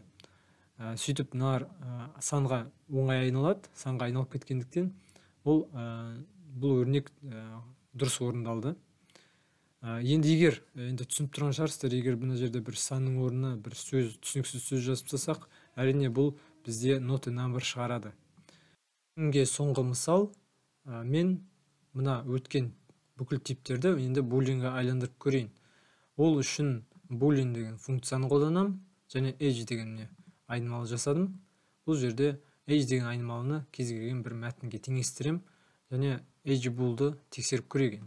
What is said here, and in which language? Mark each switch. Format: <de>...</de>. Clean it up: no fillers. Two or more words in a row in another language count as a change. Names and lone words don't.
<kk>Сөйтіп мыналар санға оңай айналады, санға айналып кеткендіктен бұл өрнек дұрыс орындалды. Енді егер түсініп тұрған шығарсыздар, егер мына жерде бір санның орнына бір түсініксіз сөз жазып тастасақ, әрине бұл бізде</kk> <en>not a number</en> <kk>шығарады. Соңғы мысал, мен мына өткен бүкіл типтерді енді булинге айландырып көрейін. Ол үшін boolean деген функцияны қолданам, және age деген айнымалы жасадым. Бұл жерде age деген айнымалыны кез келген бір мәтінге теңестірем, және</kk> <en>age bool'ды</en> <kk>тексеріп көрейік.</kk>